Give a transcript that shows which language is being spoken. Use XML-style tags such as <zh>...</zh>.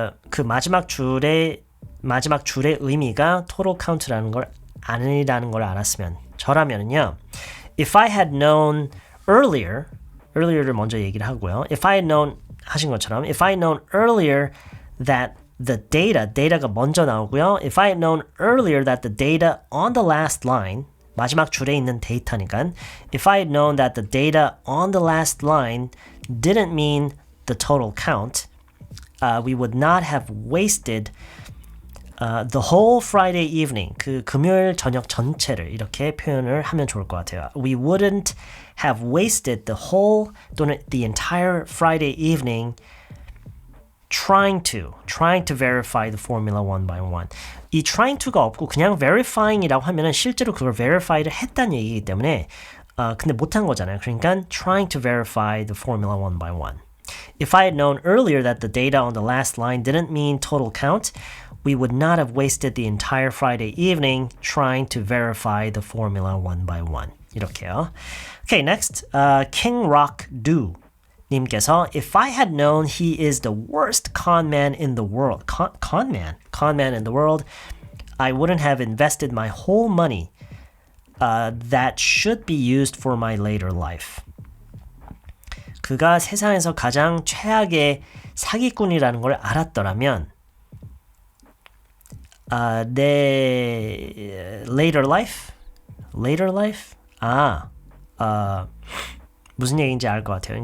<ko>그 마지막 줄의 의미가 total count라는 걸 아니라는 걸 알았으면 저라면은요.</ko> <en>If I had known earlier를</en> <ko>먼저 얘기를 하고요.</ko> <en>If I had known</en> <ko>하신 것처럼</ko> <en>If I had known earlier that the data가</en> <ko>먼저 나오고요.</ko> <en>If I had known earlier that the data on the last line</en> <ko>마지막 줄에 있는 데이터니까</ko> <en>If I had known that the data on the last line didn't mean the total count, we would not have wasted the whole Friday evening,</en> <ko>그 금요일 저녁 전체를 이렇게 표현을 하면 좋을 것 같아요.</ko> <en>We wouldn't have wasted the whole</en> <ko>또는</ko> <en>the entire Friday evening trying to verify the formula one by one.</en> <ko>이</ko> <en>trying to</en> <ko>가 없고 그냥 verifying이라고 하면은 실제로 그걸 verify를 했다는 얘기이기 때문에 근데 못한 거잖아요. 그러니까</ko> <en>trying to verify the formula one by one. If I had known earlier that the data on the last line didn't mean total count, we would not have wasted the entire Friday evening trying to verify the formula one by one.</en> <ko>이렇게요.</ko> <en>Okay, next, King Rock Do 님께서 If I had known he is the worst con man in the world, con man in the world, I wouldn't have invested my whole money that should be used for my later life.</en> <ko>그가 세상에서 가장 최악의 사기꾼이라는 걸 알았더라면 내</ko> <en>later life?</en> <ko>무슨 얘기인지 알 것 같아요.</ko>